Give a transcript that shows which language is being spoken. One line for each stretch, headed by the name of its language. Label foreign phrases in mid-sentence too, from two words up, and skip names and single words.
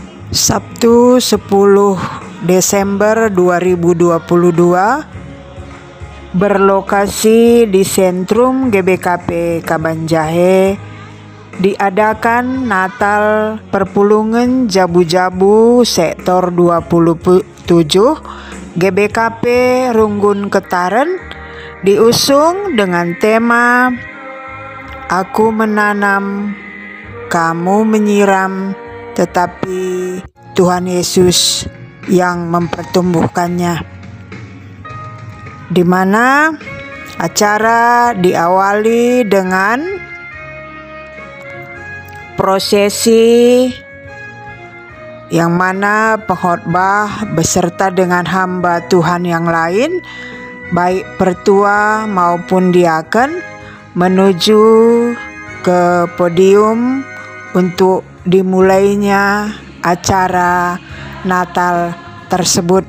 Indonesian: Sabtu 10 Desember 2022, berlokasi di Sentrum GBKP Kabanjahe, diadakan Natal Perpulungan Jabu-Jabu Sektor 27 GBKP Runggun Ketaren, diusung dengan tema Aku menanam, kamu menyiram, tetapi Tuhan Yesus yang mempertumbuhkannya, di mana acara diawali dengan prosesi yang mana pengkhotbah beserta dengan hamba Tuhan yang lain, baik pertua maupun diaken, menuju ke podium untuk dimulainya acara Natal tersebut.